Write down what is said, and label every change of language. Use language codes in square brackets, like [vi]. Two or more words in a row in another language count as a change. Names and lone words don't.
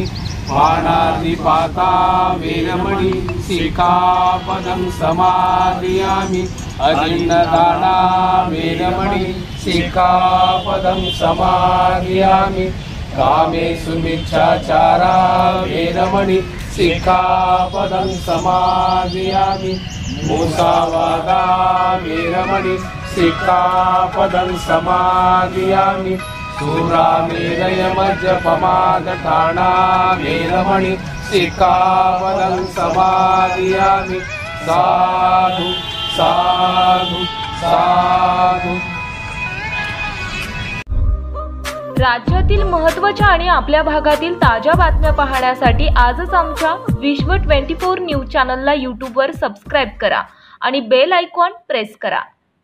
[pi] पाणातिपाता वेरमणि सिक्खापदं समादयामि अजिन्नदाना वेरमणि सिक्खापदं समादयामि कामेषु मिच्छाचारा वेरमणि सिक्खापदं समादयामि मुसावादा वेरमणि सिक्खापदं समादयामि सूरामेरयमज्जपमादठाना वेरमणि सिक्खापदं समादयामि साधु साधु साधु। [mr] राज्यातील महत्त्वाच्या आणि आपल्या भागातील ताज्या बातम्या पाहण्यासाठी आजच आमच्या विश्व 24 [en] news channelला [mr] YouTube वर सबस्क्राईब करा आणि [en] bell icon press [mr] करा।